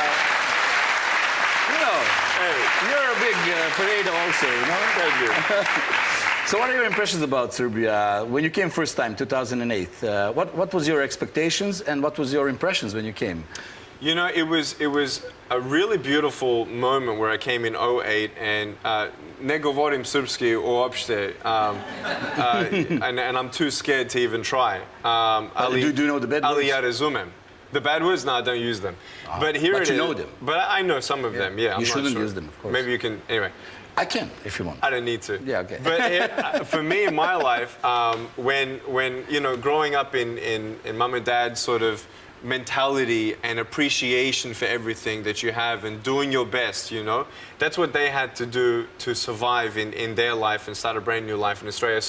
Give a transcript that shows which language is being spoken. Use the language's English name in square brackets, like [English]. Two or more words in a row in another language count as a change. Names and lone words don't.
[English] you know, you're a big parade also, you know? Thank you. So what are your impressions about Serbia? When you came first time, 2008, what was your expectations and what was your impressions when you came? You know, it was a really beautiful moment where I came in 2008 and [Serbian] ne govorim srpski uopšte, [English] and I'm too scared to even try. Do you know the bad words? [Serbian] Ali ja razumem. [English] The bad words? No, I don't use them. But here it is. But you know them. But I know some of them, yeah. You shouldn't use them, of course. Maybe you can, anyway. I can, if you want. I don't need to. Yeah, okay. But for me, in my life, when you know, growing up in mum and dad's sort of mentality and appreciation for everything that you have and doing your best, you know, that's what they had to do to survive in their life and start a brand new life in Australia.